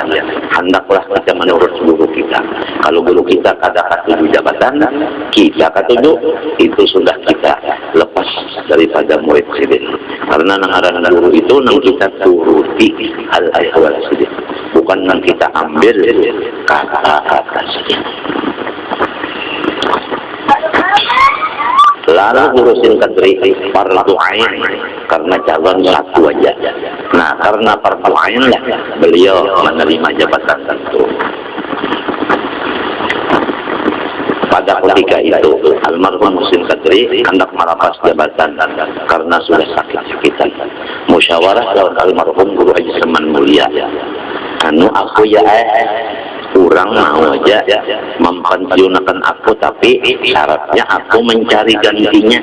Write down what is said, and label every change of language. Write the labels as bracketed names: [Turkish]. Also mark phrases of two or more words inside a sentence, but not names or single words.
[Banjar] Hendaklah kita menurut guru kita. Kalau guru kita kada katuju jabatan, kita katuju, itu sudah kita lepas daripada murid Sidin. Karena nangaran guru itu nang kita turuti al-ahwal Sidin, bukan nang kita ambil kata-kata Sidin. Lalu urusin Qadri [Arabic] fardu ain [Banjar] karena calon satu aja. Nah, karena [Arabic] fardu ain [Banjar] lah beliau menerima jabatan itu. pada ketika itu almarhum Muhsin Qadri hendak merapas jabatan karena sudah sakit-sakitan. Musyawarah lawan almarhum Guru Haji Saman Mulia, anu aku ya kurang mau aja mempensiunkan aku, tapi syaratnya aku mencari gantinya.